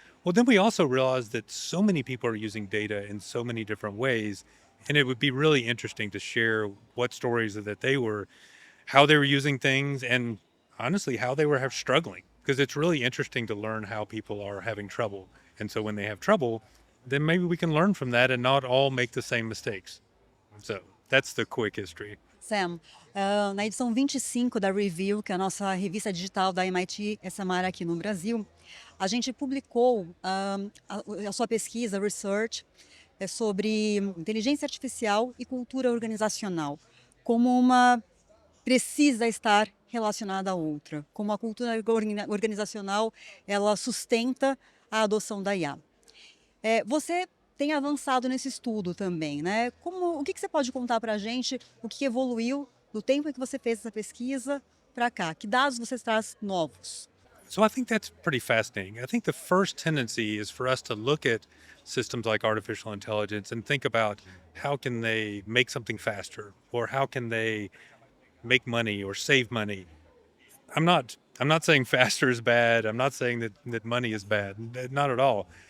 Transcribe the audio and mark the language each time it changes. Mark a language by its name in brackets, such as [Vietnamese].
[English] Well, then we also realized that so many people are using data in so many different ways, and it would be really interesting to share what stories how they were using things, and honestly, how they were struggling, because it's really interesting to learn how people are having trouble. And so when they have trouble, then maybe we can learn from that and not all make the same mistakes. So that's the quick history. [Portuguese] Sam, na edição 25 da Review, que é a nossa revista digital da MIT SMR aqui no Brasil, a gente publicou a sua pesquisa, research, sobre inteligência artificial e cultura organizacional, como uma precisa estar relacionada à outra, como a cultura organizacional ela sustenta a adoção da IA. Você tem avançado nesse estudo também, né? O que você pode contar para a gente, o que evoluiu do tempo em que você fez essa pesquisa para cá? Que dados você traz novos? [English] So I think that's pretty fascinating. I think the first tendency is for us to look at systems like artificial intelligence and think about how can they make something faster, or how can they make money or save money. I'm not saying faster is bad. I'm not saying that money is bad. Not at all.